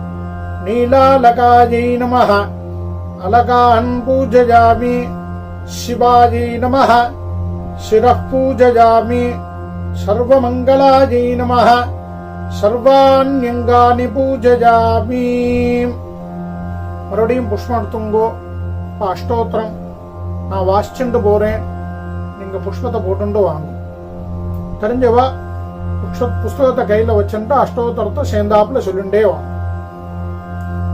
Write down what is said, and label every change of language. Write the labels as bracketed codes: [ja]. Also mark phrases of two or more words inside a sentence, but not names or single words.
[sa] नीलालकायै नमः अलकान् पूजयामि. शिवायै नमः शिरः पूजयामि. सर्वमङ्गलायै नमः सर्वाण्यङ्गानि पूजयामि. [ta] மறுபடியும் புஷ்பம் எடுத்துங்கோ. அஷ்டோத்திரம் நான் வாசிச்சுட்டு போறேன், நீங்க புஷ்பத்தை போட்டுண்டு வாங்க. தெரிஞ்சவா புஸ்தகத்தை கையில வச்சுட்டு அஷ்டோத்திரத்தை சேர்ந்தாப்புல சொல்லிண்டே வாங்க.